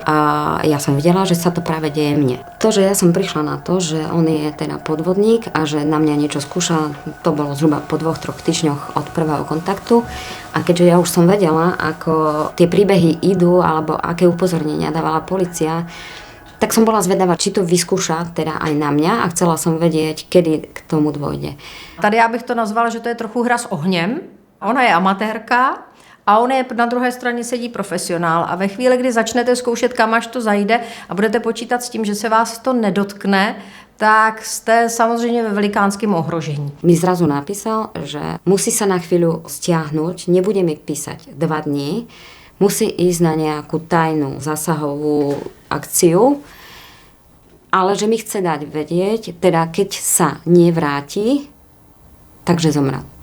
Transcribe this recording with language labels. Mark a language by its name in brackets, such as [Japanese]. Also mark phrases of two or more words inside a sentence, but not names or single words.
[Slovak] A ja som videla, že sa to práve deje mne. To, že ja som prišla na to, že on je teda podvodník a že na mňa niečo skúša, to bolo zhruba po 2-3 týždňoch od prvého kontaktu. A keďže ja už som vedela, ako tie príbehy idú, alebo aké upozornenia dávala polícia, tak som bola zvedavá, či to vyskúša teda aj na mňa a chcela som vedieť, kedy k tomu dôjde. [Czech] Tady já bych to nazvala, že to je trochu hra s ohněm. Ona je amatérka a on je na druhé straně sedí profesionál. A ve chvíli, kdy začnete zkoušet, kam až to zajde a budete počítat s tím, že se vás to nedotkne, tak ste samozřejmě ve velikánském ohrožení. [Slovak] Mi zrazu napísal, že musí sa na chvíľu stiahnuť, nebude mi písať 2 dní, musí ísť na nejakú tajnú zásahovú akciu, ale že mi chce dať vedieť, teda keď sa nevráti, takže zomrá.